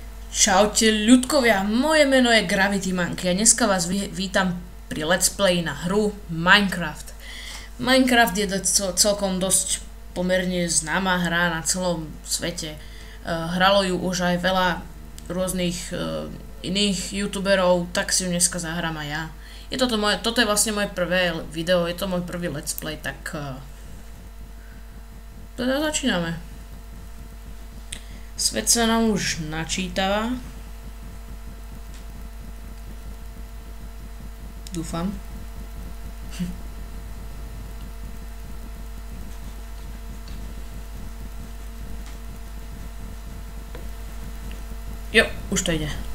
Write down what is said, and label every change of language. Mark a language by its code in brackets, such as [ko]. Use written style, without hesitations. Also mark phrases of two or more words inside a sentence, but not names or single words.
[sk] Čaute ľudkovia, moje meno je Gravity Monkey a dneska vás vítam pri [en] let's play [sk] na hru Minecraft. Minecraft je celkom dosť pomerne známa hra na celom svete. Hralo ju už aj veľa rôznych iných youtuberov, tak si ju dneska zahrám aj ja. Toto je vlastne moje prvé video, je to môj prvý [en] let's play, [sk] tak teda začíname. Svet sa nám už načítava. Dúfam. Jo, už to ide.